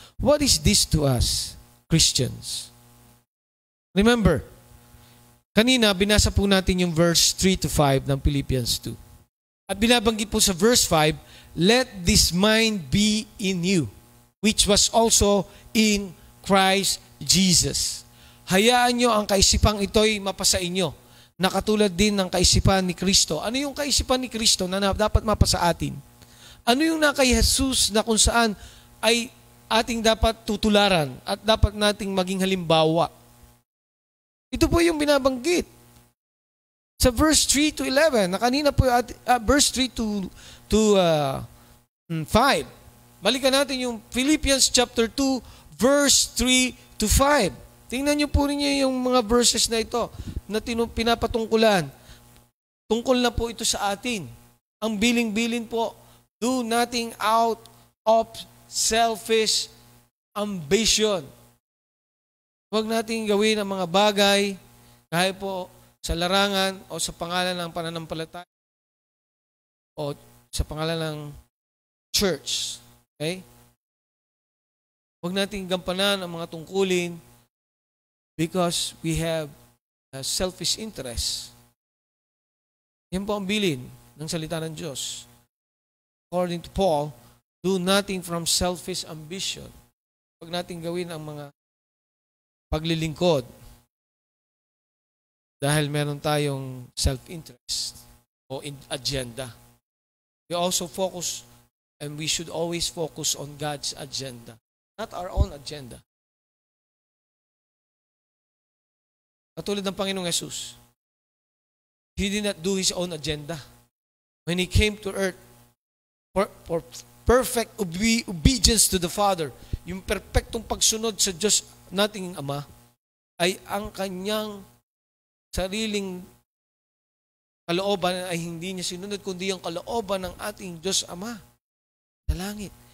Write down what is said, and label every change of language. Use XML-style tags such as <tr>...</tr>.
<en>What is this to us, Christians? Remember,</en> <tl>kanina binasa po natin yung</tl> <en>verse 3 to 5 ng Philippians 2.</en> <tl>At binabanggit po sa</tl> <en>verse 5, let this mind be in you, which was also in Christ Jesus.</en> <tl>Hayaan nyo ang kaisipang ito'y mapasa inyo, na katulad din ng kaisipan ni Kristo. Ano yung kaisipan ni Kristo na dapat mapasa atin? Ano yung na kay Jesus na kung saan ay ating dapat tutularan at dapat nating maging halimbawa? Ito po yung binabanggit sa verse 3 to 11, na kanina po verse 3 to 5. Balikan natin yung Philippians chapter 2 verse 3 to 5. Tingnan niyo po ninyo yung mga verses na ito na pinapatungkulan. Tungkol na po ito sa atin. Ang biling-bilin po,</tl> <en>do nothing out of selfish ambition.</en> <tl>Huwag nating gawin ang mga bagay kahit po sa larangan o sa pangalan ng pananampalataya o sa pangalan ng church. Okay? Huwag nating gampanan ang mga tungkulin</tl> <en>because we have a selfish interest.</en> <tl>Yan po ang bilin ng salita ng Diyos.</tl> <en>According to Paul, do nothing from selfish ambition.</en> <tl>Huwag nating gawin ang mga paglilingkod dahil meron tayong self-interest o agenda.</tl> <en>We also focus, and we should always focus on God's agenda, not our own agenda.</en> <tl>Katulad ng Panginoong Jesus,</tl> <en>He did not do His own agenda. When He came to earth, for perfect obedience to the Father,</en> <tl>yung perfectong pagsunod sa Diyos nating Ama, ay ang kanyang sariling kalooban ay hindi niya sinunod, kundi ang kalooban ng ating Diyos Ama sa langit.</tl>